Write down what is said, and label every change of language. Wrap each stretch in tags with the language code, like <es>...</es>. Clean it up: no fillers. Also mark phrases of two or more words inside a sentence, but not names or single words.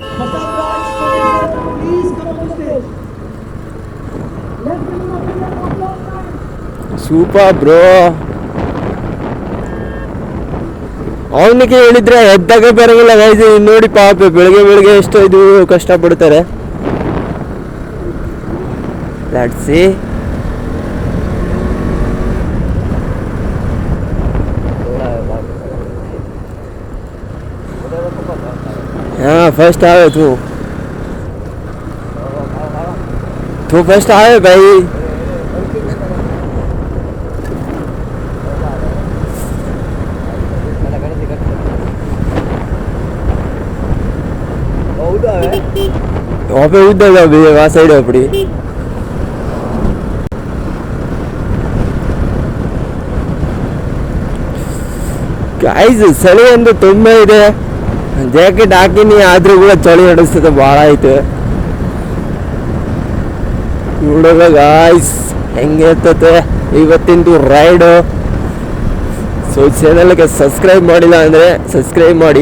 <en>super bro.</en> <kn>ಅವನಿಗೆ ಹೇಳಿದ್ರೆ ಎದ್ದಾಗ ಬರೋಂಗಿಲ್ಲ ಗೈಸ್. ನೋಡಿ ಪಾಪ ಬೆಳಗ್ಗೆ ಎಷ್ಟು ಇದು ಕಷ್ಟಪಡ್ತಾರೆ.</kn> <en>let's see.</en> <hi>हाँ फर्स्ट आए तू फर्स्ट आए भाई. वहाँ पे उधर वहाँ साइड अपनी गाइस</hi> <kn>ಚಳಿ ಅಂದ್ರೆ ತುಂಬ ಇದೆ. ಜಾಕೆಟ್ ಹಾಕಿನಿ, ಆದ್ರೂ ಕೂಡ ಚಳಿ ನಡೆಸ್ತದೆ, ಭಾಳ ಐತೆ. ನೋಡೋಣ ಗಾಯ್ಸ್ ಹೆಂಗೆ ಇರ್ತದೆ ಇವತ್ತಿಂದು ರೈಡು. ಸೊ ಚಾನಲ್ಗೆ ಸಬ್ಸ್ಕ್ರೈಬ್ ಮಾಡಿಲ್ಲ ಅಂದರೆ ಸಬ್ಸ್ಕ್ರೈಬ್ ಮಾಡಿ.</kn>